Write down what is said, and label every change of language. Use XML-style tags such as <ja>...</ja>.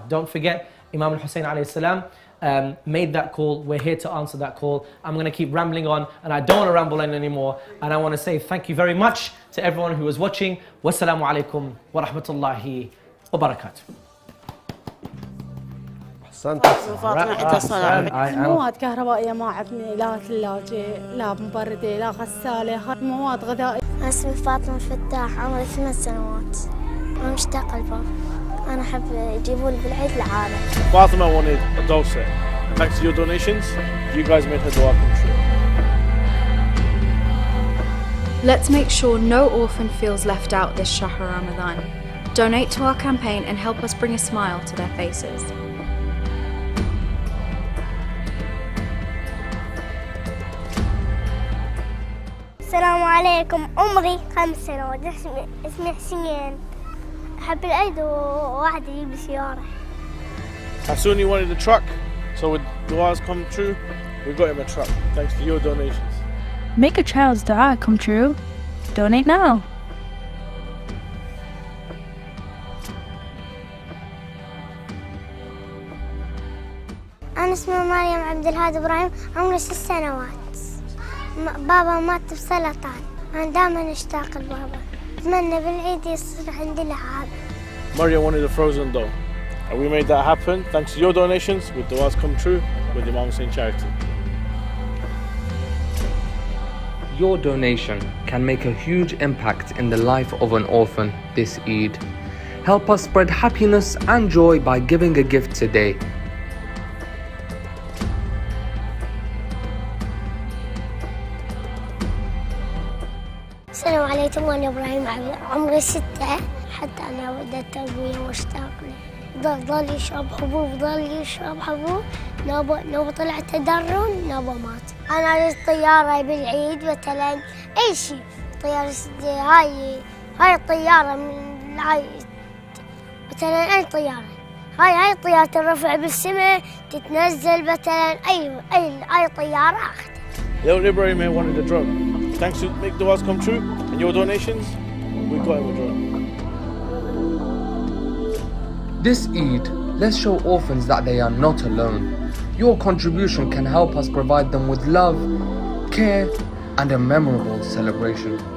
<en>Don't forget, Imam Hussein alayhi salam made that call. We're here to answer that call. I'm going to keep rambling on, and I don't want to ramble on anymore. And I want to say thank you very much to everyone who was watching.</en> <ar>Wassalamu alaikum wa rahmatullahi وبركاته. فاطمة اتصل مواد كهربائية ما عندنا، لا ثلاجة لا مبردة لا غسالة، مواد غذائية. اسمي فاطمة فتاح، عمري 8 سنوات. أنا مشتاقة لبابا. أنا أحب يجيبوا لي بالعيد العالم.</ar> <en>Fatima wanted a doll set. Thanks to your donations, you guys made her dua come true. Let's make sure no orphan feels left out this Shahr Ramadan. Donate to our campaign and help us bring a smile to their faces.</en> <ar>السلام عليكم، عمري 5 سنوات، اسمي حسين. أحب العيد وواحد يجيب لي سيارة.</ar> <en>Hasuni wanted a truck, so with duas come true, we got him a truck, thanks to your donations. Make a child's dua come true. Donate now.</en> <ar>أنا اسمي مريم عبد الهادي إبراهيم، عمري 6 سنوات. بابا مات بسرطان، أنا دائما أشتاق لبابا. أتمنى بالعيد يصير عندي لعاب.</ar> <en>Maria wanted a frozen doll, and we made that happen thanks to your donations with duas come true with Imam Hussein Charity. Your donation can make a huge impact in the life of an orphan this Eid. Help us spread happiness and joy by giving a gift today.</en> <ar>السلام عليكم، أنا إبراهيم عمري 6، حتى أنا ودي التربية واشتاق له. ضل يشرب حبوب، ضل يشرب حبوب، نوبة طلع تدرن، نوبة مات. أنا أريد طيارة بالعيد مثلا، أي شيء. طيارة هاي الطيارة من هاي مثلا، أي طيارة. هاي الطيارة ترفع بالسماء، تتنزل مثلا، أي طيارة أخذها.</ar> <en>Little Ibrahim here wanted a drone. Thanks to make duas come true and your donations, we got him a drone. This Eid, let's show orphans that they are not alone. Your contribution can help us provide them with love, care, and a memorable celebration.</en>